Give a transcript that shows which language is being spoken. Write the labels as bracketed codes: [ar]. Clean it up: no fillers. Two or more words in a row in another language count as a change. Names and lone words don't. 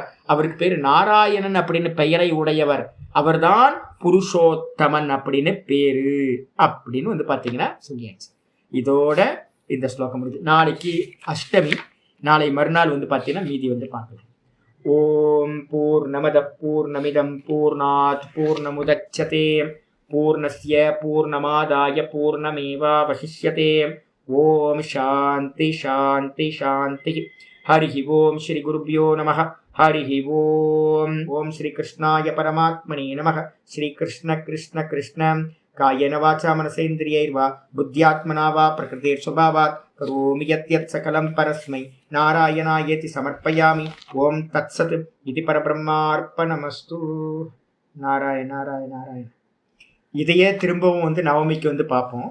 [ta] அவருக்கு பேரு நாராயணன் அப்படின்னு பெயரை உடையவர். அவர்தான் புருஷோத்தமன் அப்படின்னு பேரு அப்படின்னு பாத்தீங்கன்னா சொல்லியாச்சு. இதோட இந்த ஸ்லோகம் முடிஞ்சு. நாளைக்கு அஷ்டமி. நாளை மறுநாள் பாத்தீங்கன்னா மீதி பார்க்கலாம். [sa] ஓம் பூர்ணமத பூர்ணமிதம் பூர்ணாத் பூர்ணமுதச்யதே பூர்ணஸ்ய பூர்ணமாதாய பூர்ணமேவாவசிஷ்யதே. ஓம் சாந்தி சாந்தி சாந்தி. ஹரி ஓம் ஸ்ரீ குருப்யோ நமः. ஹரி ஓம். ஓம் ஸ்ரீ கிருஷ்ணாய பரமாத்மனே நமः. ஸ்ரீ கிருஷ்ண கிருஷ்ண கிருஷ்ண காயேன வாசா மனசேந்திரியைர்வா புத்தியாத்மனா வா பிரகிருதேர் ஸ்வபாவாத் கரோமி யத்யத் சகலம் பரஸ்மை நாராயணாயேதி சமர்ப்பயாமி. ஓம் தத்சத் இது பரபிரம்மார்ப்பணமஸ்து. நாராயண நாராயண நாராயண. [ta] இதையே திரும்பவும் நவமிக்கு பார்ப்போம்.